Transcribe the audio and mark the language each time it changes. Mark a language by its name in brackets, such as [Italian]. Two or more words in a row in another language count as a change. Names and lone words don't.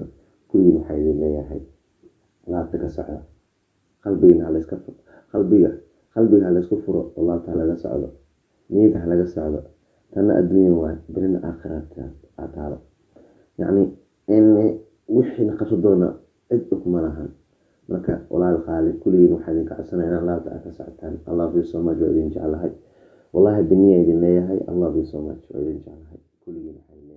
[Somali] kulligiina waxaa idin leeyahay laabta ka socda, qalbiga ha laysku furo oo laabta ha laga socdo, niyadda ha laga socdo. tana adduunya waay, berina aakhiraad taalo. yacni in wixiina qabso doona cid ukma lahan. marka walaal qaali kulligiin waxaa idinka codsanaya inaan laabta aad ka socotaan. [English] I love you so much [Somali] waa idin jeclahay, wallahi biniya idin leeyahay. [English] I love you so much [Somali] waa idin jeclahay kulligiin.